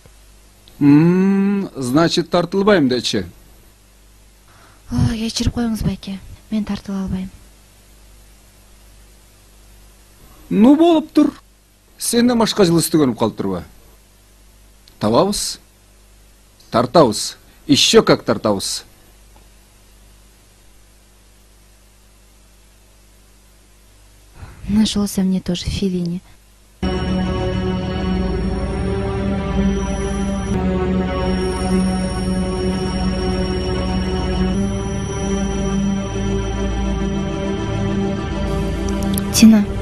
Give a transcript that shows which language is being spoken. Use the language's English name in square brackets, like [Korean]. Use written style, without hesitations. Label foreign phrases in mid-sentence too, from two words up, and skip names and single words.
[Kyrgyz] Значит, тартылбайм дечи. Кечирип коюңуз байке. Мен тартыла албайм. Ну, болуптур. Сенден башка жылы istөгөнүп калыптырбы? Табабыз. Тартабыз. [Russian] Еще как тартабыз. Нашелся мне тоже Феллини. Тина.